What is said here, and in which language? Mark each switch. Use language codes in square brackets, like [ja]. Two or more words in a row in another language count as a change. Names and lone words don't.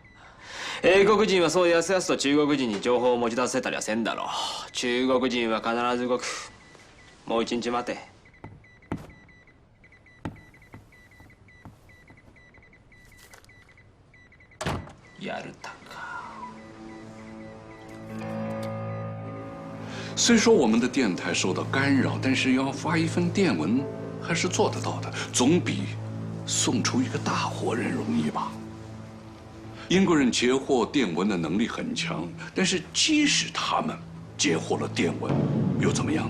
[ja] 英国人はそうやすやすと中国人に情報を持ち出せたりはせんだろう。中国人は必ず動く。もう一日待て。やるたか。 [zh] 虽说我们的电台受到干扰，但是要发一份电文还是做得到的，总比送出一个大活人容易吧。英国人截获电文的能力很强，但是即使他们截获了电文，又怎么样？